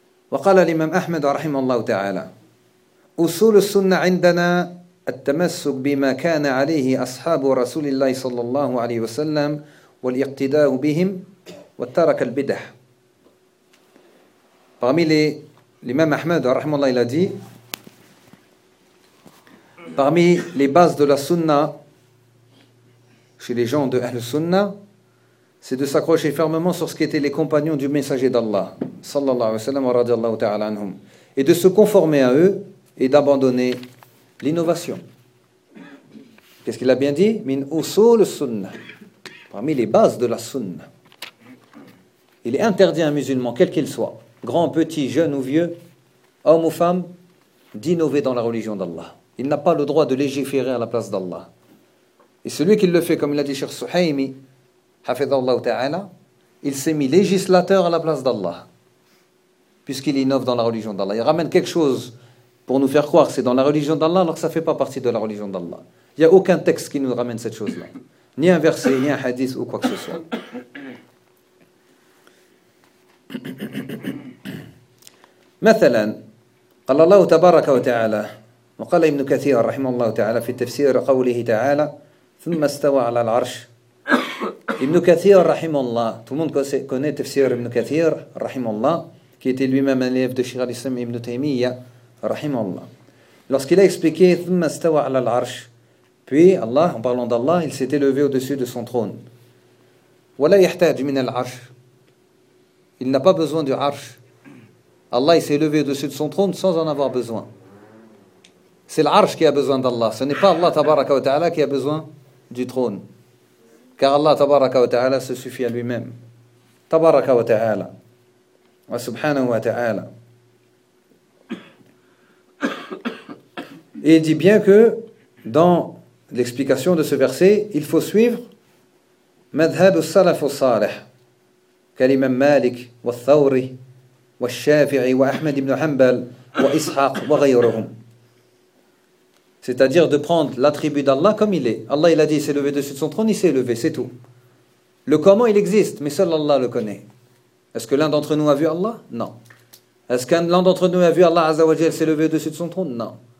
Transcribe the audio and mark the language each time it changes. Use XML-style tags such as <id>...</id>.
<ar>Wa qala l'imam Ahmed, rahimallahu ta'ala, usul sunna indana التمسك بما كان عليه أصحاب رسول الله صلى الله عليه وسلم والاقتداء بهم وترك البدع.</ar> <fr>Parmi l'imam Ahmed, رحمه الله, il a dit, parmi les bases de la sunna chez les gens de Ahl Sunna, c'est de s'accrocher fermement sur ce qu'étaient les compagnons du messager d'Allah, صلى الله عليه وسلم, et de se conformer à eux et d'abandonner l'innovation. Qu'est-ce qu'il a bien dit ?</fr> <ar>Min usul sunnah.</ar> <fr>Parmi les bases de la sunnah. Il est interdit à un musulman, quel qu'il soit, grand, petit, jeune ou vieux, homme ou femme, d'innover dans la religion d'Allah. Il n'a pas le droit de légiférer à la place d'Allah. Et celui qui le fait, comme l'a dit Cheikh Suhaimi, hafidhallahu ta'ala, il s'est mis législateur à la place d'Allah, puisqu'il innove dans la religion d'Allah. Il ramène quelque chose pour nous faire croire que c'est dans la religion d'Allah, alors que ça ne fait pas partie de la religion d'Allah. Il n'y a aucun texte qui nous ramène cette chose-là. Ni un verset, ni un hadith, ou quoi que ce soit.</fr> <ar>مثلا قال الله تبارك وتعالى وقال ابن كثير رحمه الله تعالى في تفسير قوله تعالى ثم استوى على العرش ابن كثير رحمه الله</ar> <fr>tout le monde connaît</fr> <ar>تفسير ابن كثير رحمه الله</ar> <fr>qui était lui-même un élève de Cheikh al-Islam ibn Taymiyya</fr> <ar>رحمه الله</ar> <fr>lorsqu'il a expliqué</fr> <ar>ثم استوى على العرش</ar> <fr>puis Allah en parlant d'Allah il s'est élevé au-dessus de son trône</fr> <ar>ولا يحتاج من العرش</ar> <fr>il n'a pas besoin du arsh. Allah il s'est élevé au-dessus de son trône sans en avoir besoin. C'est l'arche qui a besoin d'Allah. Ce n'est pas Allah tabaraka wa ta'ala qui a besoin du trône. Car Allah tabaraka wa ta'ala se suffit à lui-même.</fr> <ar>Tabaraka wa ta'ala. Wa subhanahu wa ta'ala.</ar> <fr>Et il dit bien que dans l'explication de ce verset, il faut suivre</fr> <ar>madhhab as-salaf as-salih. Kalimam Malik wa Thawri. والشافعي وأحمد بن حنبل وإسحاق وغيرهم.</ar> <fr>C'est-à-dire de prendre l'attribut d'Allah comme il est. Allah il a dit il s'est levé dessus de son trône, il s'est levé, c'est tout. Le comment il existe, mais seul Allah le connaît. Est-ce que l'un d'entre nous a vu Allah ? Non. Est-ce qu'un l'un d'entre nous a vu Allah Azza wa Jalla s'est levé dessus de son trône ? Non.</fr>